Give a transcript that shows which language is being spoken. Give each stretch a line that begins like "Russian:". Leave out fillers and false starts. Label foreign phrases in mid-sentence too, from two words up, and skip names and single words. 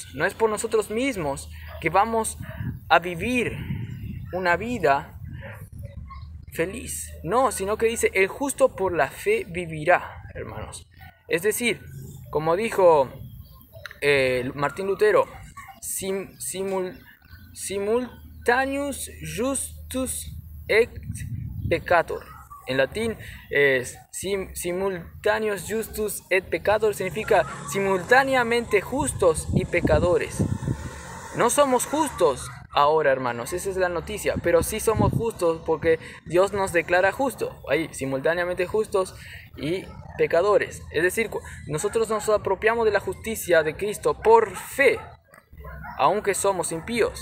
Spanish: No es por nosotros mismos que vamos a vivir una vida feliz. No, sino que dice, el justo por la fe vivirá, hermanos. Es decir, como dijo Martín Lutero,
Latin: simultaneus justus et peccator.
Spanish: En latín,
Latin: simultaneus justus et peccator
Spanish: significa simultáneamente justos y pecadores. No somos justos ahora, hermanos, esa es la noticia, pero sí somos justos porque Dios nos declara justos, ahí, simultáneamente justos y pecadores. Es decir, nosotros nos apropiamos de la justicia de Cristo por fe, aunque somos impíos.